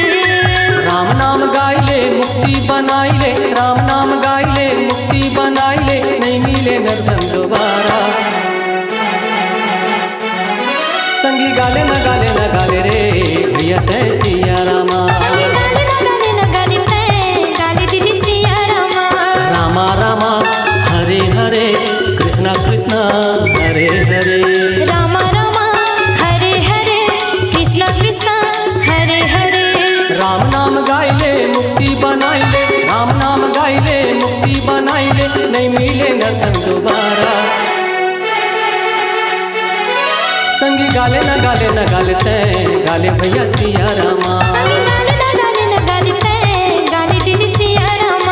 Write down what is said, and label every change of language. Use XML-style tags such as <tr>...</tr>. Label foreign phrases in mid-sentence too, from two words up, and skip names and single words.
<hne>राम नाम गाइले मुक्ति बनाइले, राम नाम गाइले मुक्ति बनाइले, नहीं मिले नर्तन दोबारा। संगी गाले न गाले न गाले रे भैया तैं सिया रामा। संगी गाले न गाले न गाले तैं, गाले दीदी सिया रामा।</hne> <sa>रामा रामा हरे हरे कृष्णा कृष्णा हरे हरे। रामा रामा हरे हरे कृष्णा कृष्णा हरे हरे।</sa> <hne>राम नाम गाइले मुक्ति बनाइले, राम नाम गाइले मुक्ति बनाइले, नहीं मिले नर्तन दोबारा। संगी गाले न गाले न गाले तैं, गाले भैया सिया रामा। संगी गाले न गाले न गाले तैं, गाले दीदी सिया रामा।</hne>